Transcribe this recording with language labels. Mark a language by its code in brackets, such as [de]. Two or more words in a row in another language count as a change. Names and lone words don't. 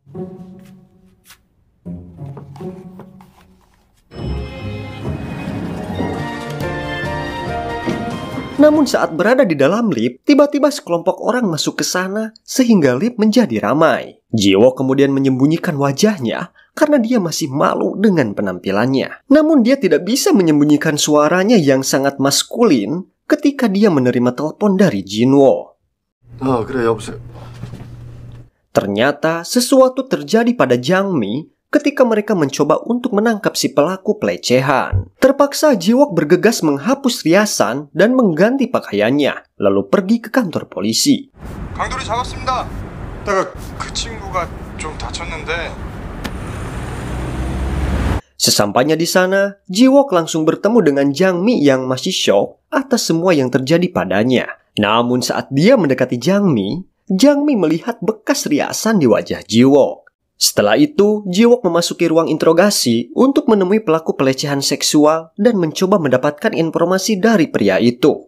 [id] Namun saat berada di dalam lift, tiba-tiba sekelompok orang masuk ke sana sehingga lift menjadi ramai. Jiwok kemudian menyembunyikan wajahnya karena dia masih malu dengan penampilannya. Namun dia tidak bisa menyembunyikan suaranya yang sangat maskulin ketika dia menerima telepon dari Jinwo. [ko] 그래, 여보세요. [id] Ternyata sesuatu terjadi pada Jangmi ketika mereka mencoba untuk menangkap si pelaku pelecehan. Terpaksa Jiwok bergegas menghapus riasan dan mengganti pakaiannya, lalu pergi ke kantor polisi. [ko] 강도를 잡았습니다. 그 친구가 좀 다쳤는데. [id] Sesampainya di sana, Jiwok langsung bertemu dengan Jangmi yang masih shock atas semua yang terjadi padanya. Namun saat dia mendekati Jangmi, Jang-mi melihat bekas riasan di wajah Ji-wook. Setelah itu, Ji-wook memasuki ruang interogasi untuk menemui pelaku pelecehan seksual dan mencoba mendapatkan informasi dari pria itu.